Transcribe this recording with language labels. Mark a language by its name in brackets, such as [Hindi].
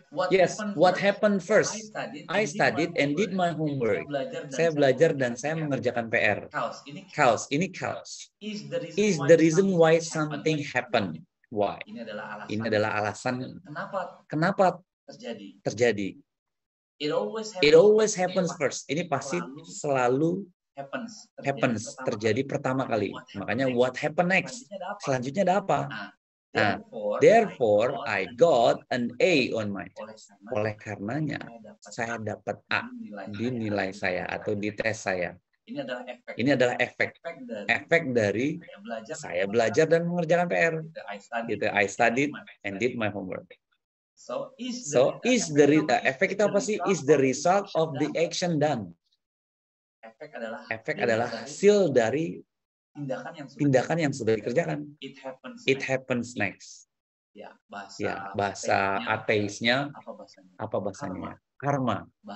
[English] Yes, what happened first? I studied and did my homework. [Indonesian] Saya belajar dan saya mengerjakan PR. [English] Cause. Is the reason why something happened. Why? [Indonesian] Ini adalah alasan kenapa terjadi. [English] It always happens first. [Indonesian] Ini pasti selalu happens, terjadi pertama kali. Makanya [English] what happen next? [Indonesian] Selanjutnya ada apa? Nah, [English] therefore I got an A on my test. [Indonesian] Oleh karenanya saya dapat A di nilai saya atau di tes saya. Ini adalah efek dari saya belajar dan mengerjakan PR. Gitu. [English] I studied and did my homework. So [Indonesian] efek itu apa sih? [English] Is the result of the action done. [Indonesian] Efek adalah hasil dari tindakan yang sudah dikerjakan. [English] It happens next. [Indonesian] Ya, bahasa ateisnya apa bahasanya? Karma.